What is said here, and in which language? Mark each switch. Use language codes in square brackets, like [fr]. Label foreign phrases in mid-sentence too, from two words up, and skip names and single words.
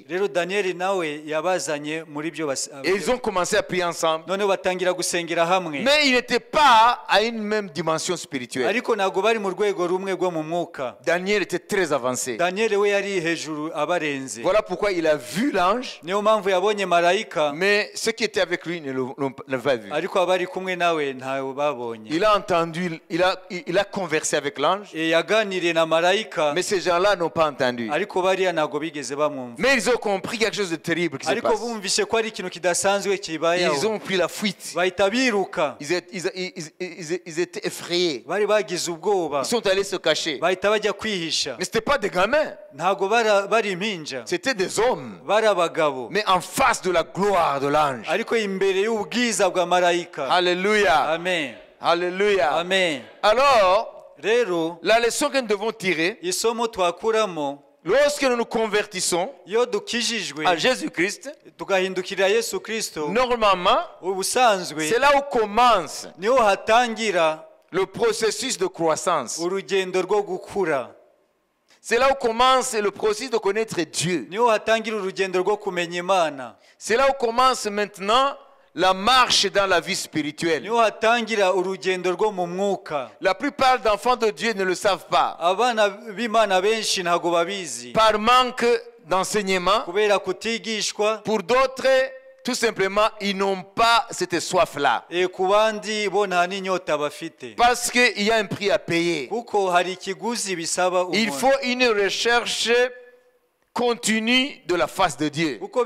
[rw] Rero Daniel nawe yabazanye muri byo [fr] et ils ont commencé à prier ensemble. [rw] none batangira gusengera hamwe, [fr] Mais ils n'étaient pas à une même dimension spirituelle. [rw] ariko ntabwo bari mu rwego rumwe rwo mu mwuka. [fr] Daniel était très avancé. [rw] Daniel we yari hejuru abarenze, [fr] Voilà pourquoi il a vu l'ange, [rw] niyo mpamvu yabonye marayika, [fr] mais ceux qui étaient avec lui ne l'ont pas vu. [rw] ariko abari kumwe nawe ntawe babonye. [fr] Il a entendu, il a conversé avec l'ange, [rw] Yaganiriye na marayika, [fr] mais ces gens-là n'ont pas entendu. [rw] ariko bariya ntabwo bigeze bamwumva, [fr] Mais ils ont compris quelque chose de terrible qui se [rw] ariko [fr] passe. [rw] bumvishe ko ari ikintu kidasanzwe [fr] Ils [rw] kibayeho, [fr] ont pris la fuite. [rw] bahita biruka, [fr] Ils étaient effrayés. [rw] bari bagize ubwoba, [fr] Ils sont allés se cacher. [rw] bahita bajya kwihisha. [fr] Mais ce n'étaient pas des gamins, [rw] Ntabwo bari impinja, [fr] c'était des hommes. [rw] bari abagabo, [fr] Mais en face de la gloire de l'ange. [rw] ariko imbere y'ubwiza bwa marayika. [fr] Alléluia. Amen. Alléluia. Amen. Alors, [rw] Rero [fr] la leçon que nous devons tirer, [rw] isomo twakuramo, [fr] lorsque nous nous convertissons [rw] iyo dukijijwe [fr] à Jésus-Christ, [rw] tugahindukirira Yesu Kristo, [fr] normalement, [rw] ubusanzwe [fr] c'est là où commence [rw] niho hatangira [fr] le processus de croissance. [rw] urugendo rwo gukura, [fr] C'est là où commence le processus de connaître Dieu. [rw] niho hatangira urugendo rwo kumenya Imana, [fr] C'est là où commence maintenant la marche dans la vie spirituelle. [rw] niho hatangira urugendo rwo mu mwuka. [fr] La plupart d'enfants de Dieu ne le savent pas. [rw] Abana b'Imana benshi ntabwo babizi, [fr] Par manque d'enseignement. Pour d'autres, tout simplement, ils n'ont pas cette soif-là. Parce qu'il y a un prix à payer. Il faut une recherche continue de la face de Dieu.